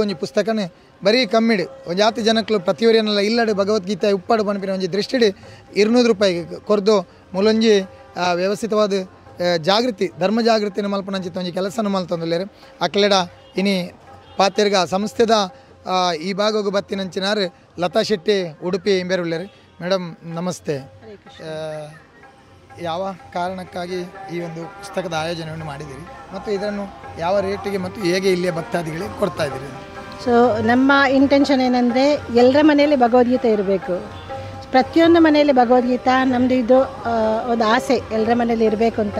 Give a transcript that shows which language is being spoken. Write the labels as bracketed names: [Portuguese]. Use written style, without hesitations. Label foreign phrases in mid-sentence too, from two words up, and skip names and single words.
[Tulu] ಒಂಜಿ ಪುಸ್ತಕನೇ ಬರೀ ಕಮ್ಮಿಡು ಒಂಜಾತಿ ಜನಕ್ಕಲು ಪ್ರತಿಯೊರಿಯನ್ನೆಲ್ಲ ಇಲ್ಲಡು ಭಗವದ್ಗೀತೆ ಉಪ್ಪಡು ಪನ್ಪಿನ ಒಂಜಿ ದೃಷ್ಟಿಡಿ 200 ರೂಪಾಯಿಗೆ ಕೊರ್ದು ಮೂಲೊಂಜಿ ವ್ಯವಸ್ಥಿತವಾದ ಜಾಗೃತಿ ಧರ್ಮ ಜಾಗೃತಿನ ಮಲ್ಪನಂಚಿತ್ತ ಒಂಜಿ ಕೆಲಸನ ಮಲ್ತೊಂದುಲ್ಲೇರು ಅಕ್ಲೆಡ ಇನಿ ಪಾತೆರ್ಗ ಸಂಸ್ಥೆದ ಈ ಭಾಗಕ್ಕೆ ಬತ್ತಿನಂಚಿನಾರು ಲತಾ ಶೆಟ್ಟಿ ಉಡುಪಿ ಇಂಬೇರುಳ್ಳೇರು ಮೇಡಮ್ ನಮಸ್ತೆ. [Kannada] ಯಾವ ಕಾರಣಕ್ಕಾಗಿ ಈ ಒಂದು ಪುಸ್ತಕದ ಆಯೋಜನೆಯನ್ನು ಮಾಡಿದ್ದೀರಿ ಮತ್ತು ಇದನ್ನು ಯಾವ ರೇಟಿಗೆ ಮತ್ತು ಹೇಗೆ ಇಲ್ಲಿಯ ಭಕ್ತಾದಿಗಳಿಗೆ ಕೊಡ್ತಾ ಇದ್ದೀರಿ? ಸೊ ನಮ್ಮ ಇಂಟೆನ್ಷನ್ ಏನಂದರೆ ಎಲ್ಲರ ಮನೆಯಲ್ಲಿ ಭಗವದ್ಗೀತೆ ಇರಬೇಕು, ಪ್ರತಿಯೊಂದು ಮನೆಯಲ್ಲಿ ಭಗವದ್ಗೀತಾ ನಮ್ಮದು ಇದು ಒಂದು ಆಸೆ ಎಲ್ಲರ ಮನೇಲಿ ಇರಬೇಕು ಅಂತ.